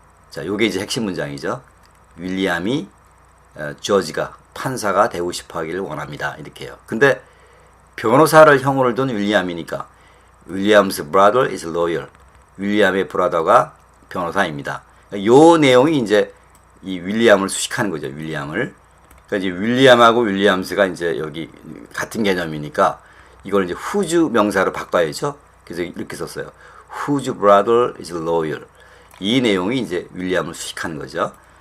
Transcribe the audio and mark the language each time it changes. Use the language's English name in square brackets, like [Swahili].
[Korean] 자, 요게 이제 핵심 문장이죠. 윌리엄이 저지가 판사가 되고 싶어 하기를 원합니다. 이렇게요. 근데 변호사를 형으로 둔 윌리엄이니까 [English] William's brother is lawyer. [Korean] 윌리엄의 브라더가 변호사입니다. 요 내용이 이제 이 윌리엄을 수식하는 거죠. 윌리엄을. 그러니까 이제 윌리엄하고 윌리엄스가 이제 여기 같은 개념이니까 이걸 이제 whose 명사로 바꿔야죠. 그래서 이렇게 썼어요. [English] Whose brother is lawyer. [Korean] 이 내용이 이제 윌리엄을 수식하는 거죠.